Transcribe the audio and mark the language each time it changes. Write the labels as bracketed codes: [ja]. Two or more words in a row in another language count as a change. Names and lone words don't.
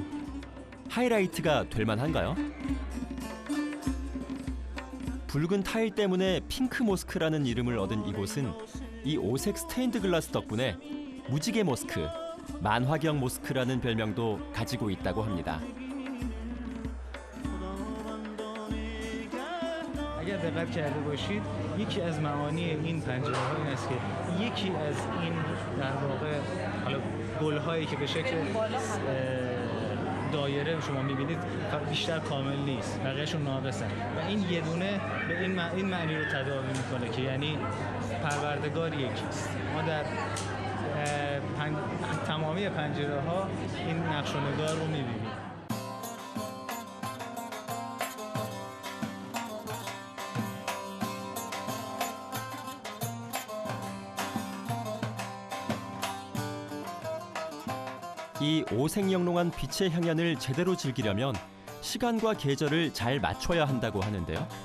[ko] 하이라이트가 될 만한가요? 붉은 타일 때문에 핑크 모스크라는 이름을 얻은 이곳은 이 오색 스테인드 글라스 덕분에 무지개 모스크, 만화경 모스크라는 별명도 가지고 있다고 합니다. [fa] اگر دقت کرده باشید یکی از معانی این پنجره‌ها این است که یکی از این در واقع حالا گل‌هایی که به شکل دایره شما می‌بینید بیشتر کامل نیست، بقیه‌شون ناقصن و این یه دونه به این معنی رو تداعی می‌کنه که یعنی پروردگار یکیست. ما در تمامی پنجره‌ها این نقش و نگار رو می‌بینیم. [ko] 이 오색영롱한 빛의 향연을 제대로 즐기려면 시간과 계절을 잘 맞춰야 한다고 하는데요.